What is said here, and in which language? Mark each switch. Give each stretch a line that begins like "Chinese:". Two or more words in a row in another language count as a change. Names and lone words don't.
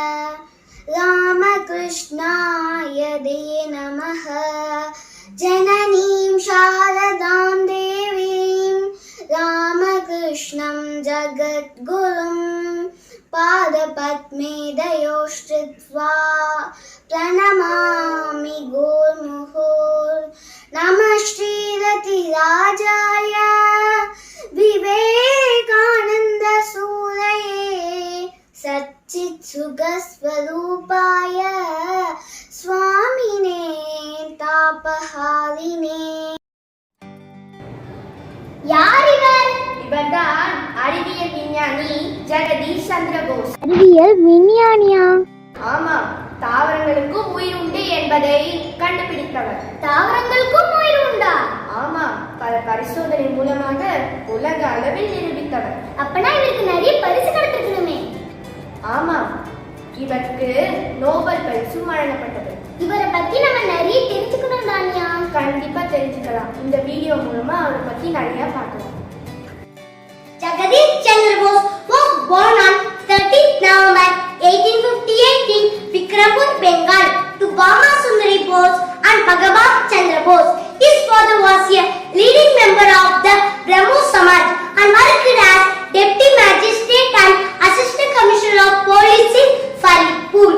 Sanskrit: रामकृष्णाय ते नमः जननीं शारदां देवीं रामकृष्णं जगद्गुरुं पादपद्मे दयोश्चित्वा प्रणमामि गुरुमुहुर् नमः श्रीरतिराजाय विवेकानन्दसूरये सच्चित्सुखस्वरूपाय स्वामिने तापहारिणे
Tamil: யார் இவர்? இவர்தான் அறிவியல் விஞ்ஞானி ஜெகதீஷ் சந்திர போஸ். அறிவியல் விஞ்ஞானியா? ஆமாம், தாவரங்களுக்கும் உயிர் உண்டு என்பதை கண்டுபிடித்தவர். தாவரங்களுக்கும் உயிர் உண்டா? ஆமாம், பல பரிசோதனை மூலமாக உலக அளவில் நிரூபித்தவர். அப்பனா இவருக்கு நிறைய பரிசு கிடைத்திருக்கணுமே. ஆமாம், இவருக்கு நோபல் பரிசும் வழங்கப்பட்டது. இவரை பத்தி நம்ம நிறைய தெரிஞ்சுக்கணும் தானியா. கண்டிப்பா தெரிஞ்சுக்கலாம். இந்த வீடியோ மூலமா அவரை பத்தி நிறைய பார்க்கலாம்.
English: Jagadish Chandra Bose was born on 30th November 1858 in Vikrampur, Bengal, to Bama Sundari Bose and Bhagavat Chandra Bose. His father was a leading member of the Brahmo Samaj and worked as deputy magistrate and assistant commissioner of police in Faripur.